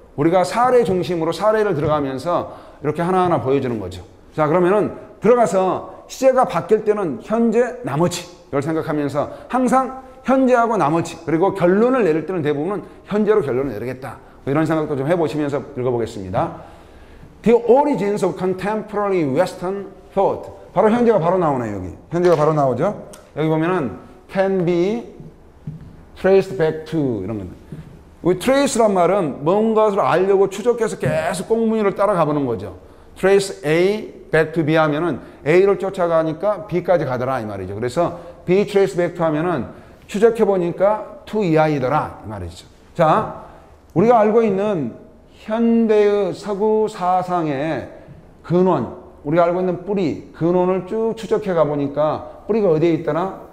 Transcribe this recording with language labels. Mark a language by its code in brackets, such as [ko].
[ko] 우리가 사례 중심으로 사례를 들어가면서 이렇게 하나하나 보여주는 거죠. 자 그러면은 들어가서 시제가 바뀔 때는 현재 나머지 이걸 생각하면서 항상 현재하고 나머지 그리고 결론을 내릴 때는 대부분은 현재로 결론을 내리겠다. 이런 생각도 좀 해보시면서 읽어보겠습니다. [en] The origins of contemporary Western thought. [ko] 바로 현재가 바로 나오네요. 여기 현재가 바로 나오죠. 여기 보면은 can be traced back to 이런 건데. 이 trace란 말은 뭔가를 알려고 추적해서 계속 꽁무니를 따라가 보는 거죠. trace A back to B 하면은 A를 쫓아가니까 B까지 가더라 이 말이죠. 그래서 B trace back to 하면은 추적해 보니까 to 이하이더라 이 말이죠. 자, 우리가 알고 있는 현대의 서구 사상의 근원, 우리가 알고 있는 뿌리, 근원을 쭉 추적해 가 보니까 뿌리가 어디에 있더라?